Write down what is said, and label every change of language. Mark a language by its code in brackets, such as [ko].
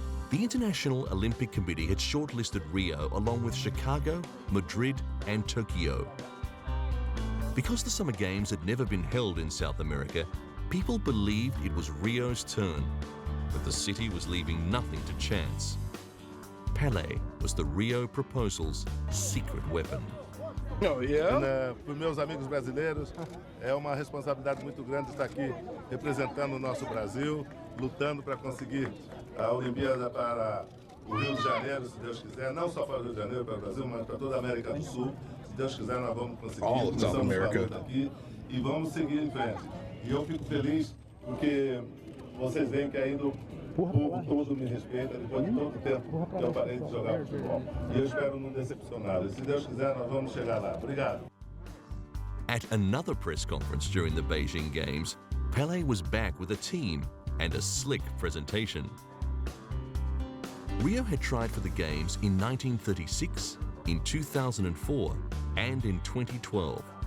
[en] The International Olympic Committee had shortlisted Rio along with Chicago, Madrid, and Tokyo. Because the Summer Games had never been held in South America, people believed it was Rio's turn, but the city was leaving nothing to chance. Pele was the Rio proposal's secret weapon. Oh, yeah? [pt] Para os meus amigos brasileiros, é uma responsabilidade muito grande estar aqui representando o nosso Brasil, lutando para conseguir a Olimpíada para o Rio de Janeiro, se Deus quiser, não só para o Rio de Janeiro, para o Brasil, mas para toda a América do Sul. Se Deus quiser, nós vamos conseguir. [en] All of South America. [pt] Aqui e vamos seguir em frente. E eu fico feliz porque vocês veem que ainda o povo todo me respeita depois de todo o tempo que eu parei de jogar futebol. E eu espero não decepcionar. E se Deus quiser, nós vamos chegar lá. Obrigado. [en] At another press conference during the Beijing Games, Pele was back with a team and a slick presentation. Rio had tried for the Games in 1936, in 2004, and in 2012.